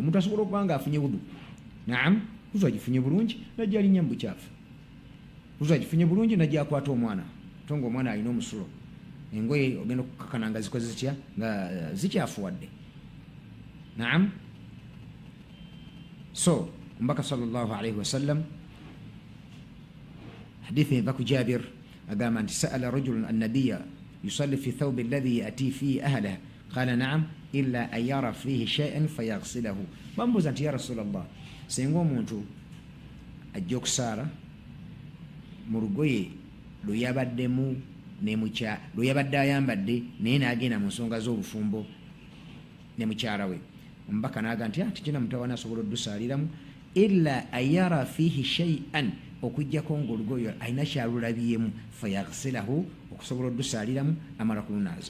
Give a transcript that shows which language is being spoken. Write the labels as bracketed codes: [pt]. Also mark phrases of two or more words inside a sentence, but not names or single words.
[lg] Omuntu asobola okuba nga afunye wudu, naam, wuzu agifunye bulungi najja alinnya mu bukyafu, wuzu agifunye bulungi najja akwata omwana, tonga omwana alina omusulo, engoye ogenda okukakana nga zikoze zitya, nga zikyafuwadde, naam. So mbaka [ar] صلى الله عليه وسلم [lg] hadithi eva ku Jabir agamba nti [ar] سأل رجل النبي يصلي في ثوب الذي يأتي فيه أهله قال نعم إلا أن يرى فيه شيئا فيغسله. [lg] Bambuuza nti [ar] يا رسول الله, [lg] singa omuntu ajja okusaala mu lugoye luyabaddemu lweyabadde ayambadde naye n'agenda mu nsonga z'obufumbo ne mukyala we, omubaka n'aga nti tikina mutawana asobola oddusaaliramu [ar] إلا أن يرى فيه شيئا, [lg] okujjako ng'olugoye alina kyalulabiyemu, fayaghsilahu, okusobola oddusaaliramu amala kulunaaza.